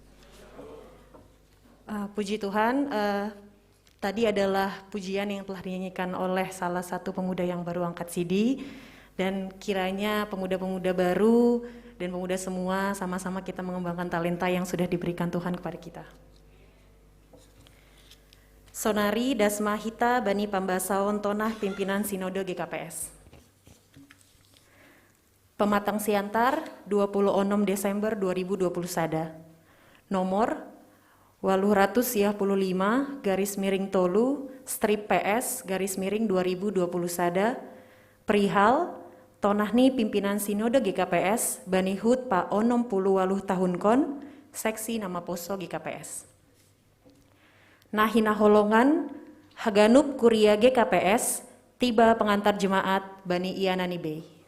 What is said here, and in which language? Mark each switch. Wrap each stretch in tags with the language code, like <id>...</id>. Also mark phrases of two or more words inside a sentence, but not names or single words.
<id>Puji Tuhan, tadi adalah pujian yang telah dinyanyikan oleh salah satu pemuda yang baru angkat CD, dan kiranya pemuda-pemuda baru dan pemuda semua sama-sama kita mengembangkan talenta yang sudah diberikan Tuhan kepada kita.</id> <bts>Sonari Dasma Hita Bani Pambasaon Tonah Pimpinan Sinode GKPS. Pematang Siantar 26 Desember 2020 Sada. Nomor 855</bts> <id>garis miring</id> <bts>tolu strip PS</bts> <id>garis miring</id> <bts>2020 Sada. Perihal Tonahni Pimpinan Sinode GKPS Bani Hud Pa 60 tahun kon seksi nama poso GKPS. Nahina holongan Haganup Kuria GKPS tiba pengantar jemaat Bani Ianani Bey.</bts>